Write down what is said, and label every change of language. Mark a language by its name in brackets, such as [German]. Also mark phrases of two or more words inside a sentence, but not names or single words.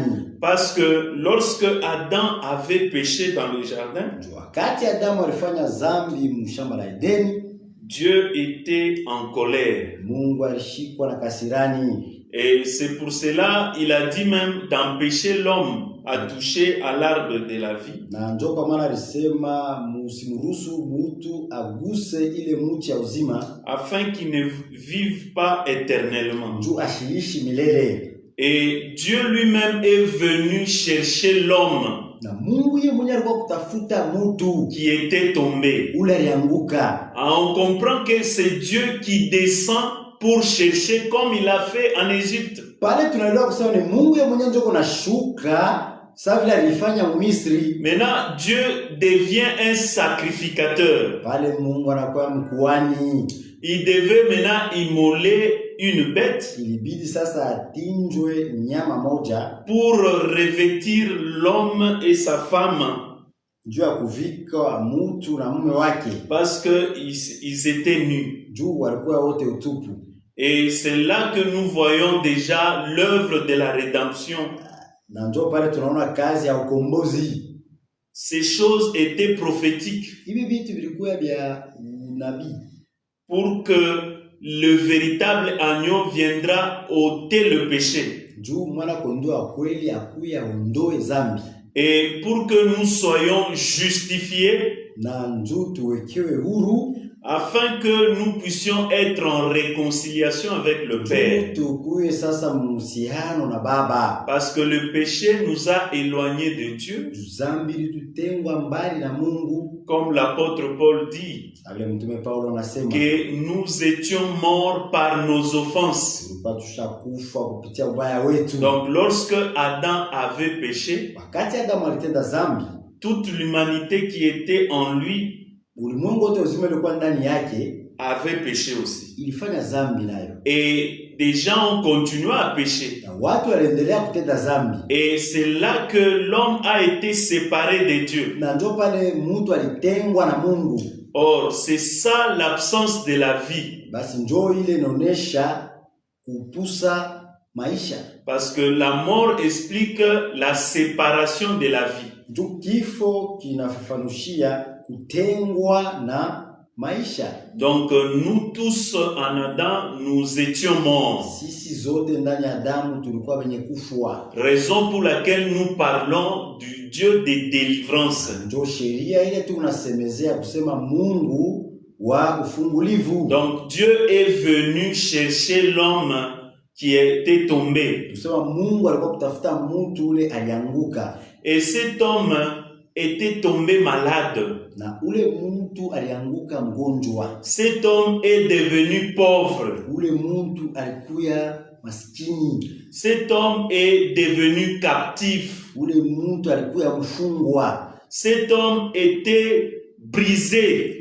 [French] Parce que lorsque Adam avait péché dans le jardin, [Swahili] Wakati Adamu alifanya zambi mshamba la Edeni, [French] Dieu était en colère. [Swahili] Mungu alishikwa na kasirani. [French] Et c'est pour cela il a dit même d'empêcher l'homme à toucher à l'arbre de la vie. [Swahili] Na njoo kwa maana alisema msimruhusu mtu aguse ile mti ya uzima, [French] afin qu'il ne vive pas éternellement. [Swahili] juu ashiishi milele. [French] Et Dieu lui-même est venu chercher l'homme [Swahili] Na Mungu yeye mwenyewe alikuwa kutafuta mtu [French] qui était tombé. [Swahili] ule alianguka. [French] On comprend que c'est Dieu qui descend pour chercher comme il a fait en Égypte. [Swahili] Pale tunaelewa kusema ni Mungu yeye mwenyewe ndio kunashuka sawa vile alifanya Misri. [French] Maintenant, Dieu devient un sacrificateur. [Swahili] Pale Mungu anakuwa mkuhani. [French] Il devait maintenant immoler une bête [Swahili] Ilibidi sasa atinjwe nyama moja [French] pour revêtir l'homme et sa femme [Swahili] juu ya kuvika mtu na mume wake, [French] parce qu'ils étaient nus. [Swahili] juu walikuwa wote utupu. [French] Et c'est là que nous voyons déjà l'œuvre de la rédemption. [Swahili] Na njoo pale tunaona kazi ya ukombozi. [French] Ces choses étaient prophétiques [Swahili] Hivi vitu vilikuwa vya nabii [French] pour que le véritable agneau viendra ôter le péché [Swahili] juu mwana kondoo wa kweli akuya ondoe zambi [French] et pour que nous soyons justifiés [Swahili] na njoo tuwekewe huru [French] afin que nous puissions être en réconciliation avec le Père. [Swahili] tukuye sasa muhusiano na Baba. [French] Parce que le péché nous a éloignés de Dieu, [Swahili] Zambi litutengwa mbali na Mungu, [French] comme l'apôtre Paul dit, [Swahili] vile mtume Paulo anasema [French] que nous étions morts par nos offenses. [Swahili] tulikuwa tushakufa kupitia ubaya wetu. [French] Donc lorsque Adam avait péché, [Swahili] Wakati Adamu alitenda zambi, [French] toute l'humanité qui était en lui [Swahili] ulimwengu wote uzima ulikuwa ndani yake [French] avait péché aussi. [Swahili] ilifanya zambi nayo, [French] Et des gens ont continué à pécher. [Swahili] na watu waliendelea kutenda zambi, [French] Et c'est là que l'homme a été séparé de Dieu. [Swahili] na ndio pale mtu alitengwa na Mungu. [French] Or, c'est ça l'absence de la vie. [Swahili] Basi njoo ile inaonesha kupusa maisha, [French] Parce que la mort explique la séparation de la vie. [Swahili] njoo kifo kinafafanushia kutengwa na maisha. [French] Donc, nous tous en Adam, nous étions morts. [Swahili] Sisi zote ndani ya Adamu tulikuwa wenye kufwa. [French] Raison pour laquelle nous parlons du Dieu de délivrance. [Swahili] Ndio sheria ile tu unasemezea kusema Mungu wa ufungulivu. [French] Donc, Dieu est venu chercher l'homme qui était tombé. [Swahili] Tusema Mungu alikuwa kutafuta mtu ule alianguka, [French] Et cet homme était tombé malade. [Swahili] na ule mtu alianguka mgonjwa. [French] Cet homme est devenu pauvre. [Swahili] Ule mtu alikuya maskini. [French] Cet homme est devenu captif. [Swahili] Ule mtu alikuya mfungwa. [French] Cet homme était brisé.